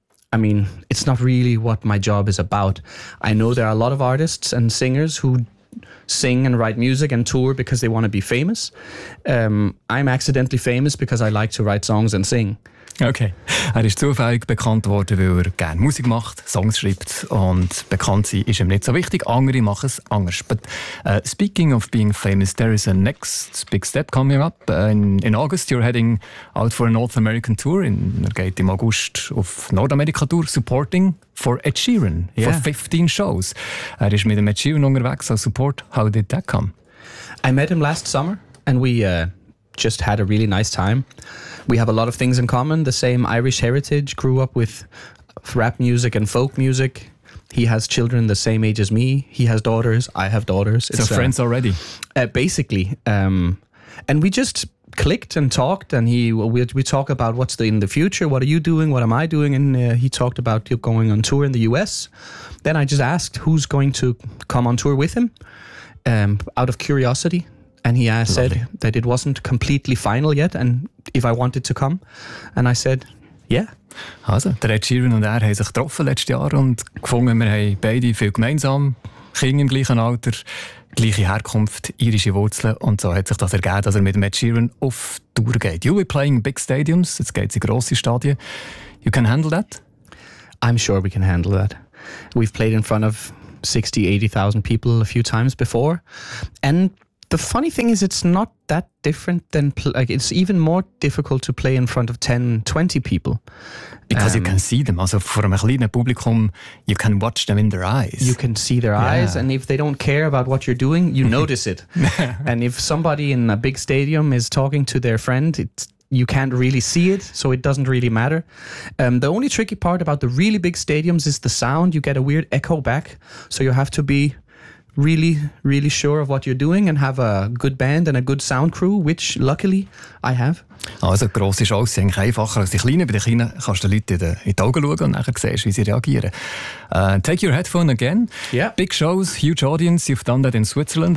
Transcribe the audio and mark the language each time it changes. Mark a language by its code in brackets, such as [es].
[en] I mean, it's not really what my job is about. I know there are a lot of artists and singers who sing and write music and tour because they want to be famous. I'm accidentally famous because I like to write songs and sing. Okay. [de] Er ist zufällig bekannt worden, weil er gerne Musik macht, Songs schreibt und bekannt sein ist ihm nicht so wichtig. Andere machen es anders. [en] But speaking of being famous, there is a next big step coming up. In August you're heading out for a North American tour. [de] Er geht im August auf Nordamerika-Tour, [en] supporting for Ed Sheeran, yeah. For 15 shows. [de] Er ist mit dem Ed Sheeran unterwegs als Support. [en] How did that come? I met him last summer and we just had a really nice time. We have a lot of things in common, the same Irish heritage, grew up with rap music and folk music. He has children the same age as me. He has daughters. I have daughters. It's so friends already. Basically. And we just clicked and talked and we talk about what's in the future. What are you doing? What am I doing? And he talked about going on tour in the US. Then I just asked who's going to come on tour with him out of curiosity. And he said that it wasn't completely final yet and if I wanted to come. And I said, yeah. [de] Also, der Ed Sheeran und er haben sich getroffen letztes Jahr und gefunden, wir haben beide viel gemeinsam, Kinder im gleichen Alter, gleiche Herkunft, irische Wurzeln. Und so hat sich das ergeben, dass er mit Ed Sheeran auf Tour geht. [en] You'll be playing big stadiums, [de] jetzt geht es in grosse Stadien. [en] You can handle that? I'm sure we can handle that. We've played in front of 60, 80,000 people a few times before. And the funny thing is, it's not that different than, like, it's even more difficult to play in front of 10, 20 people. Because you can see them. Also, for a [de] kleine Publikum, [en] you can watch them in their eyes. You can see their eyes. And if they don't care about what you're doing, you notice it. And if somebody in a big stadium is talking to their friend, you can't really see it, so it doesn't really matter. The only tricky part about the really big stadiums is the sound. You get a weird echo back, so you have to be really, really sure of what you're doing and have a good band and a good sound crew, which luckily I have. [de] Also, grosse Shows sind einfacher als die kleinen. Bei den kleinen kannst du den Leuten in die Augen schauen und dann siehst, wie sie reagieren. [en] Take your headphone again. Yeah. Big Shows, huge audience. You've done that in Switzerland.